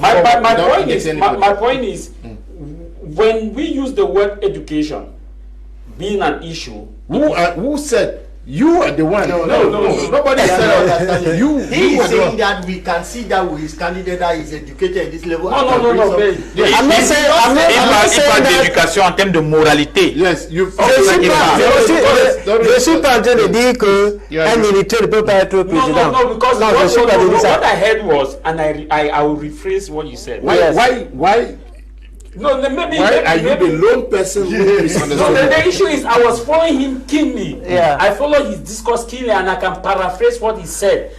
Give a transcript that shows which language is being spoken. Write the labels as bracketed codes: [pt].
[en] My point is, when we use the word education being an issue, who said? You are the one. No. Nobody said that. He is saying that we can see that with his candidate that is educated at this level. No. I'm not saying that. [fr] D'éducation en termes de moralité. [en] Yes, you. [fr] Je suis pas en train de dire que un militaire ne peut pas être président. [en] No, because what I heard was, and I will rephrase what you said. Why? No, maybe. Why are you the lone person who misunderstood? No, the issue is I was following him keenly. Yeah. I followed his discourse keenly, and I can paraphrase what he said.